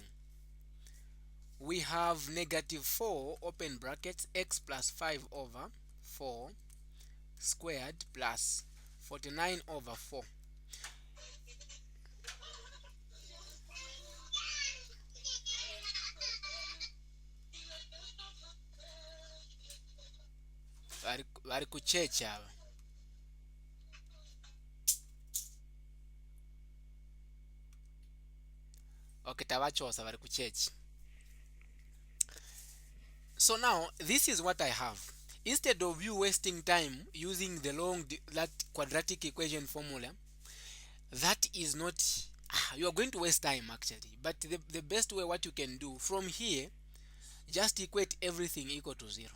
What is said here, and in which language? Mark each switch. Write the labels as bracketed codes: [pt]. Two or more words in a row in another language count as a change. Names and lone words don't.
[en] We have negative 4, open brackets, x plus 5 over 4 squared plus 49 over 4. [bem] Bari kuchecha aba. Okay, tabachosa bari kuchechi. [en] So now, this is what I have. Instead of you wasting time using that quadratic equation formula, that is not, you are going to waste time actually. But the best way, what you can do from here, just equate everything equal to 0.